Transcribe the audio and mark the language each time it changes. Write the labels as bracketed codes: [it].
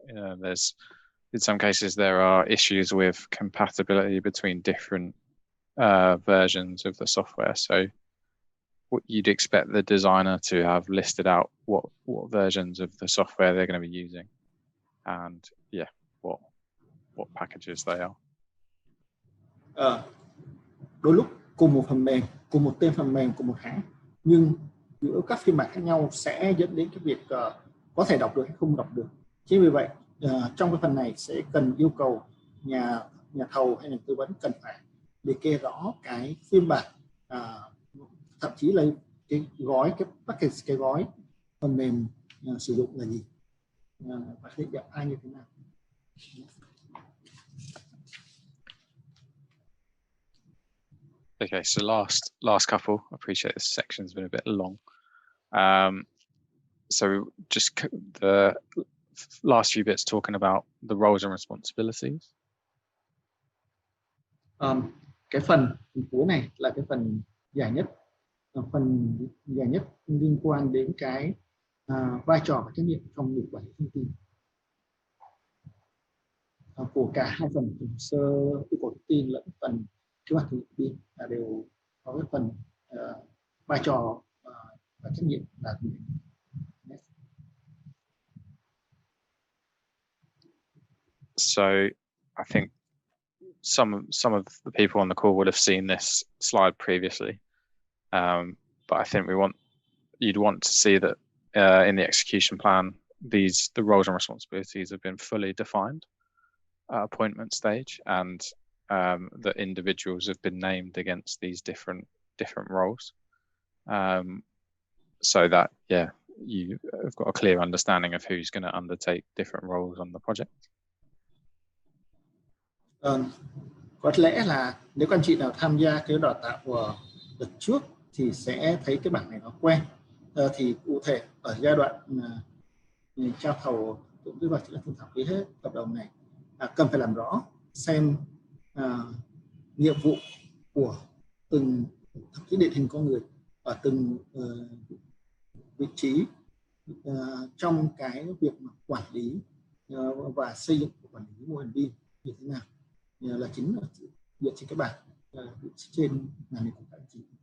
[en] In some cases there are issues with compatibility between different versions of the software. So you'd expect the designer to have listed out what versions of the software they're going to be using, and yeah, what packages they are. [vi] Đôi lúc cùng một phần mềm, cùng một tên phần mềm, cùng một hãng, nhưng giữa các phiên bản khác nhau sẽ dẫn đến cái việc có thể đọc được hay không đọc được. Chính vì vậy trong cái phần này sẽ cần yêu cầu nhà thầu hay nhà tư vấn cần phải liệt kê rõ cái phiên bản, thậm chí là cái gói, cái package, cái gói phần mềm sử dụng là gì, và định dạng ai như thế nào. [en] Okay, so last couple. I appreciate this section's been a bit long. So just the last few bits talking about the roles and responsibilities. [vi] Cái phần cuối này là cái phần dài nhất. Phần dài nhất liên quan đến cái vai trò và trách nhiệm trong việc quản lý thông tin của cả hai phần hồ sơ yêu cầu thông tin lẫn phần kế hoạch thực hiện BIM là đều có cái phần vai trò và trách nhiệm là gì. [en] So I think some of the people on the call would have seen this slide previously, but I think you'd want to see that in the execution plan, the roles and responsibilities have been fully defined at appointment stage, and that individuals have been named against these different roles, so that you have got a clear understanding of who's going to undertake different roles on the project. [vi] Có lẽ là nếu các anh chị nào tham gia cái đào tạo của đợt trước thì sẽ thấy cái bảng này nó quen. Thì cụ thể ở giai đoạn trao thầu cũng như là thương thảo ký hết hợp đồng này, cần phải làm rõ xem nhiệm vụ của từng thậm chí định hình con người ở từng vị trí trong cái việc mà quản lý và xây dựng quản lý mô hình BIM như thế nào, là chính là dựa trên cái bảng trên màn hình của các anh chị.